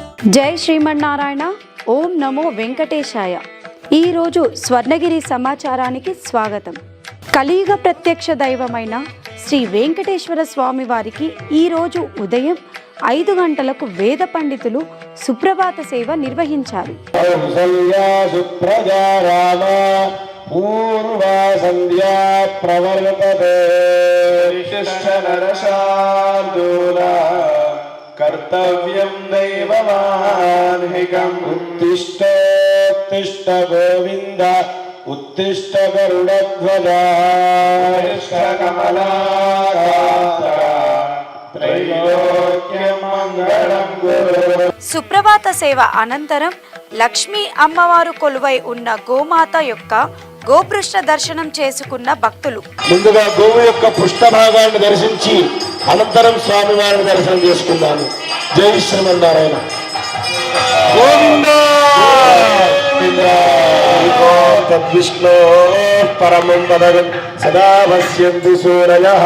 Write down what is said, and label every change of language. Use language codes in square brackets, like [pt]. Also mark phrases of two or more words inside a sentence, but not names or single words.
[te] జై శ్రీమన్నారాయణ. [sa] ఓం నమో వెంకటేశాయ. [te] ఈరోజు స్వర్ణగిరి సమాచారానికి స్వాగతం. కలియుగ ప్రత్యక్ష దైవమైన శ్రీ వెంకటేశ్వర స్వామి వారికి ఈరోజు ఉదయం 5 గంటలకు వేద పండితులు సుప్రభాత సేవ నిర్వహించారు. [sa] कर्तव्यं दैवमान्हिकम् उत्तिष्ठोत्तिष्ठ गोविन्द उत्तिष्ठ गरुडध्वजा त्रैलोक्यं मंगलं गुरु. [te] సుప్రభాత సేవ అనంతరం లక్ష్మీ అమ్మవారు కొలువై ఉన్న గోమాత యొక్క గోపృష్ఠ దర్శనం చేసుకున్న భక్తులు ముందుగా గోవు యొక్క పృష్ఠభాగాన్ని దర్శించి అనంతరం స్వామివారిని దర్శనం చేసుకున్నాను. జై శ్రీమన్నారాయణ. [sa] గోవిందా తద్విష్ణో పరమం పదం సదా పశ్యంతి సూరయః.